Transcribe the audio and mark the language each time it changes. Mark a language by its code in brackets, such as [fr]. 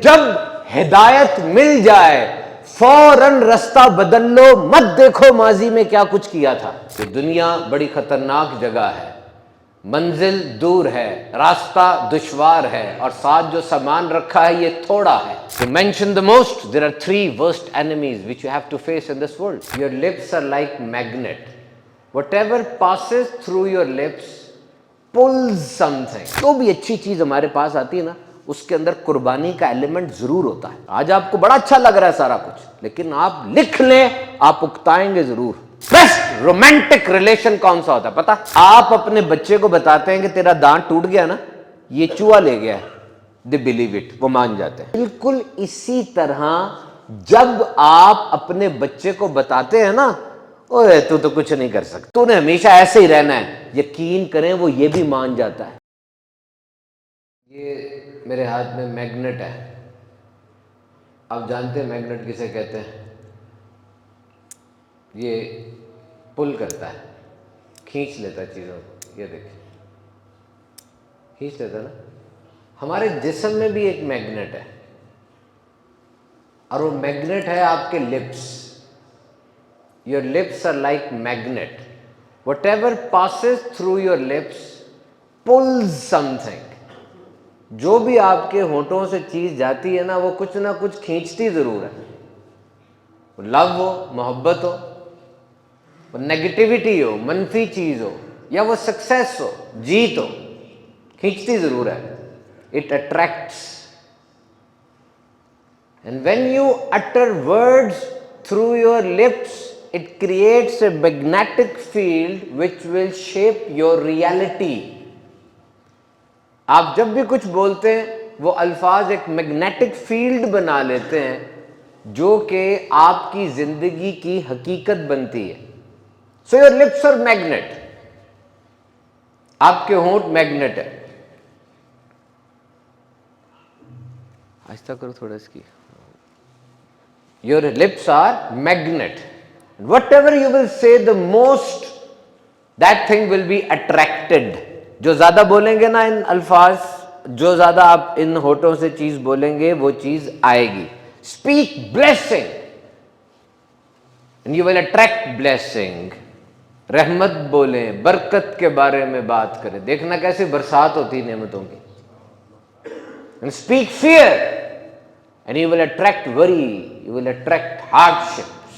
[ur] جب ہدایت مل جائے فوراً رستہ بدل لو، مت دیکھو ماضی میں کیا کچھ کیا تھا۔ یہ دنیا بڑی خطرناک جگہ ہے، منزل دور ہے، راستہ دشوار ہے، اور ساتھ جو سامان رکھا ہے یہ تھوڑا ہے۔ [en] To mention the most, there are three worst enemies which you have to face in this world. Your lips are like magnet. Whatever passes through your lips pulls something. [ur] جو بھی اچھی چیز ہمارے پاس آتی ہے نا، اس کے اندر قربانی کا ایلیمنٹ ضرور ہوتا ہے۔ آج آپ کو بڑا اچھا لگ رہا ہے سارا کچھ، لیکن آپ لکھ لیں آپ اکتائیں گے ضرور۔ بیسٹ رومانٹک ریلیشن کون سا ہوتا ہے پتا؟ آپ اپنے بچے کو بتاتے ہیں کہ تیرا دانت ٹوٹ گیا نا، یہ چوہا لے گیا ہے، [en] they believe it، [ur] وہ مان جاتے ہیں۔ بالکل اسی طرح جب آپ اپنے بچے کو بتاتے ہیں نا، اوے تو کچھ نہیں کر سکتا، تو نے ہمیشہ ایسے ہی رہنا ہے، یقین کریں وہ یہ بھی مان جاتا ہے۔ یہ میرے ہاتھ میں میگنیٹ ہے، آپ جانتے ہیں میگنیٹ کسے کہتے ہیں؟ یہ پل کرتا ہے، کھینچ لیتا ہے چیزوں کو، یہ دیکھیں کھینچ لیتا ہے نا۔ ہمارے جسم میں بھی ایک میگنیٹ ہے، اور وہ میگنیٹ ہے آپ کے lips. [en] Your lips are like magnet. Whatever passes through your lips pulls something. [ur] جو بھی آپ کے ہونٹوں سے چیز جاتی ہے نا، وہ کچھ نہ کچھ کھینچتی ضرور ہے۔ وہ لو ہو، محبت ہو، وہ نیگیٹیوٹی ہو، منفی چیز ہو، یا وہ سکسیس ہو، جیت ہو، کھینچتی ضرور ہے۔ [en] It attracts. And when you utter words through your lips, it creates a magnetic field which will shape your reality. [ur] آپ جب بھی کچھ بولتے ہیں وہ الفاظ ایک میگنیٹک فیلڈ بنا لیتے ہیں جو کہ آپ کی زندگی کی حقیقت بنتی ہے۔ [en] So your lips are magnet. [ur] آپ کے ہونٹ میگنیٹ ہے۔ آہستہ کرو تھوڑا اس کی۔ [en] Your lips are magnet. Whatever you will say the most, that thing will be attracted. [ur] جو زیادہ بولیں گے نا ان الفاظ، جو زیادہ آپ ان ہونٹوں سے چیز بولیں گے وہ چیز آئے گی۔ [en] Speak blessing and you will attract blessing. [ur] رحمت بولیں، برکت کے بارے میں بات کریں، دیکھنا کیسے برسات ہوتی نعمتوں کی۔ [en] And speak fear and you will attract worry, you will attract hardships.